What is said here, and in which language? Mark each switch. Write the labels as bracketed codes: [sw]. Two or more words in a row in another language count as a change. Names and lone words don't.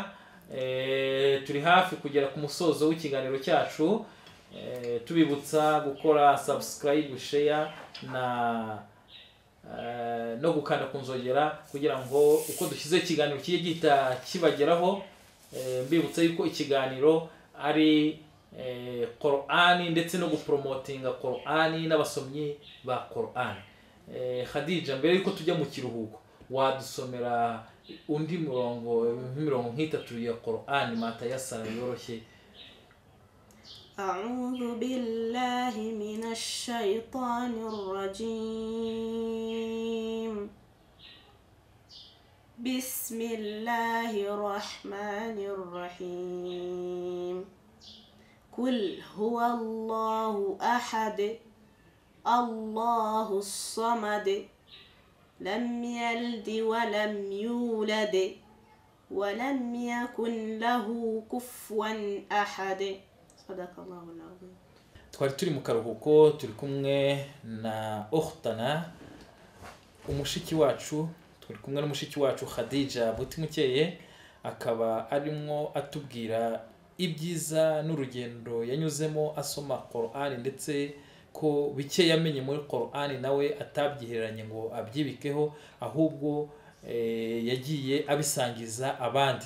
[rw] Turi hafi kugera ku musozo w'ikiganiro cyacu, tubibutsa gukora [en] subscribe, share [rw] no gukanda ku nzogera kugira ngo uko dushyize ikiganiro kijye gihita kibageraho. Mbibutsa yuko ikiganiro ari Qur'ani ndetse no gupromotinga Qur'ani n'abasomyi ba Qur'ani. Khadija, mbere yuko tujya mu kiruhuko, wadusomera undi mirongo nk'itatu ya Qur'ani matayasara yoroshye? [ar] أعوذ بالله من الشيطان الرجيم. بسم الله الرحمن الرحيم. قل هو الله أحد الله الصمد لم يلد ولم يولد ولم يكن له كفوا أحد. [rw] Twari turi mu karuhuko, turi kumwe na Ukhtana, umushiki wacu, turi kumwe n'umushiki wacu Khadija Mutimukeye, akaba arimo atubwira ibyiza n'urugendo yanyuzemo asoma Qur'ani, ndetse ko bike yamenye muri Qur'ani nawe atabyihereranye ngo abyibikeho, ahubwo yagiye abisangiza abandi.